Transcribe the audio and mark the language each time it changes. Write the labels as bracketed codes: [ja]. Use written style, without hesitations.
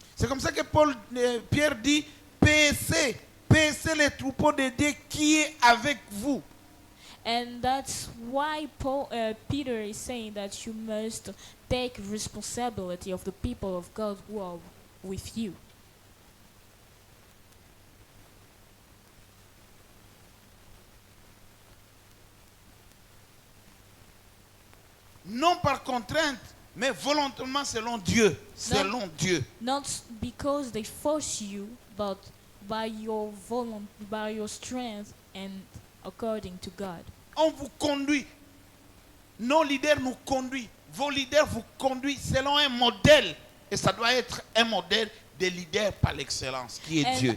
[fr] C'est comme ça que Pierre dit, paissez les troupeaux de Dieu qui est avec vous. [en] And that's why Peter is saying that you must take responsibility of the people of God who are with you. [fr] Non par contrainte, mais volontairement selon Dieu. Selon Dieu. [en] Not because they force you, but by your strength and according to God. [fr] On vous conduit. Nos leaders nous conduisent. Vos leaders vous conduisent selon un modèle. Et ça doit être un modèle de leader par l'excellence, qui est Dieu.